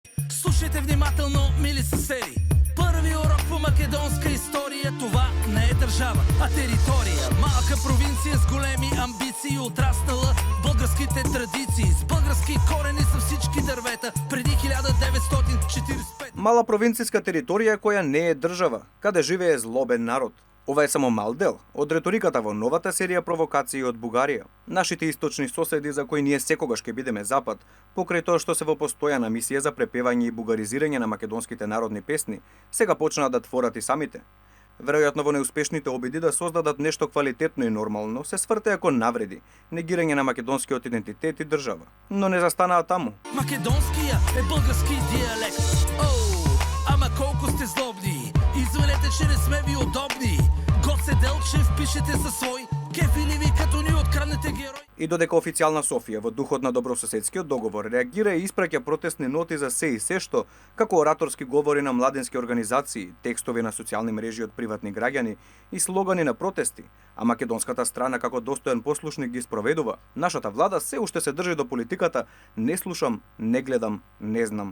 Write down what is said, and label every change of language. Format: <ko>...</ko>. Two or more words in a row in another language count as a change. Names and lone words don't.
<bg>Слушайте внимателно, мили съседи. Първи урок по македонска история. Това не е държава, а територия. Малка провинция с големи амбиции, отраснала в българските традиции. С български корени са всички дървета. Преди 1945.</bg> <mk>Мала провинцијска територија која не е држава, каде живее злобен народ. Ова е само мал дел од реториката во новата серија провокации од Бугарија. Нашите источни соседи за кои ние секогаш ќе бидеме запад, покрај тоа што се во постојана мисија за препевање и бугаризирање на македонските народни песни, сега почнаа да творат и самите. Веројатно во неуспешните обиди да создадат нешто квалитетно и нормално, се свртеа кон навреди, негирање на македонскиот идентитет и држава. Но не застанаа таму.</mk> <bg>Македонския е български диалект. Ама колко сте злобни. Извинете, че не сме ви удобни. Гоце Делчев пишете със свой. Кефили ви като ни откраднете герой.</bg> <mk>И додека официјална Софија во духот на добрососедскиот договор реагира и испраќа протестни ноти за се и се што, како ораторски говори на младенски организации, текстови на социјални мрежи од приватни граѓани и слогани на протести, а македонската страна како достоен послушник ги спроведува, нашата влада се уште се држи до политиката "не слушам, не гледам, не знам".</mk>